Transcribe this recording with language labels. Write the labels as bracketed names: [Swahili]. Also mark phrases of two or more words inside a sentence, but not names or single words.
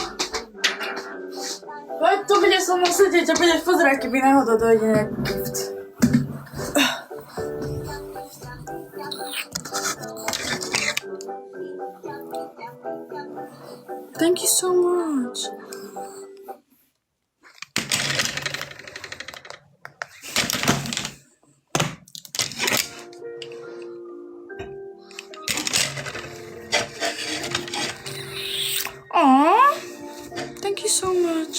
[Slovak] Poď tu bude so mnou sedieť a budeš pozerať, keby náhodou dojde nejaký gift. [English] Thank you so much. Aww, thank you so much.